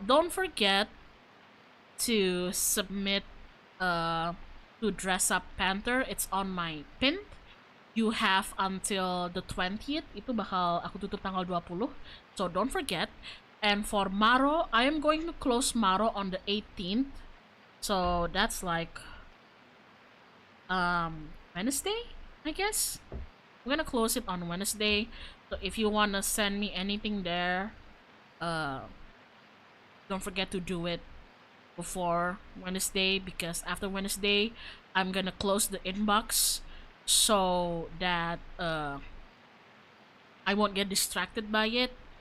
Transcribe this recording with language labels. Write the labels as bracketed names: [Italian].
[English] Don't forget to submit to dress up Panther. It's on my pin. You have until the 20th. [Indonesian] Itu bakal aku tutup tanggal 20. [English] So don't forget. And for Maro, I am going to close Maro on the 18th. So that's like Wednesday, I guess. I'm gonna close it on Wednesday. So if you wanna send me anything there, don't forget to do it before Wednesday, because after Wednesday I'm gonna close the inbox so that I won't get distracted by it.